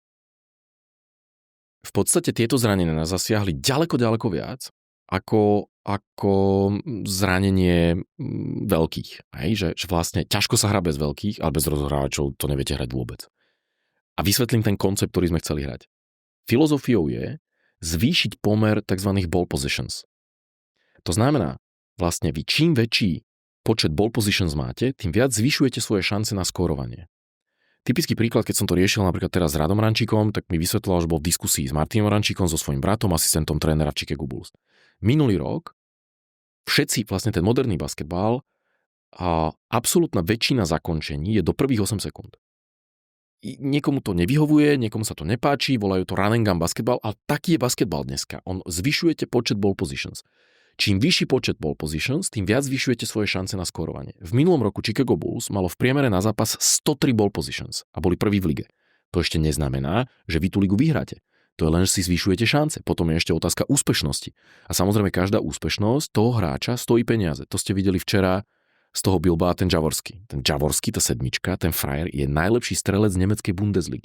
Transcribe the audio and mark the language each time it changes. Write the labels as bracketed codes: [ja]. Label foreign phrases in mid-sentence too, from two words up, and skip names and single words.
[sk] V podstate tieto zranenia nás zasiahli ďaleko viac, ako ako zranenie veľkých. Hej? Že vlastne ťažko sa hrá bez veľkých, ale bez rozohrávačov to neviete hrať vôbec. A vysvetlím ten koncept, ktorý sme chceli hrať. Filozofiou je zvýšiť pomer tzv. [en] Ball positions. [sk] To znamená, vlastne vy čím väčší počet [en] ball positions [sk] máte, tým viac zvyšujete svoje šance na skórovanie. Typický príklad, keď som to riešil napríklad teraz s Radom Rančíkom, tak mi vysvetloval, že bol v diskusii s Martinom Rančíkom, so svojím bratom, asistentom trénera v Chicago Bulls. Minulý rok všetci, vlastne ten moderný basketbal, a absolútna väčšina zakončení je do prvých 8 sekúnd. Niekomu to nevyhovuje, niekomu sa to nepáči, volajú to [en] run and gun [sk] basketbal, ale taký je basketbal dneska. Zvyšujete počet [en] ball positions. [sk] Čím vyšší počet [en] ball positions, [sk] tým viac zvyšujete svoje šance na skórovanie. V minulom roku Chicago Bulls malo v priemere na zápas 103 [en] ball positions [sk] a boli prví v lige. To ešte neznamená, že vy tú ligu vyhráte. To je len, že si zvyšujete šance. Potom je ešte otázka úspešnosti. A samozrejme každá úspešnosť toho hráča stojí peniaze. To ste videli včera z toho Bilbao ten Javorský. Ten Javorský, tá sedmička, ten frajer je najlepší strelec z nemeckej Bundesligy.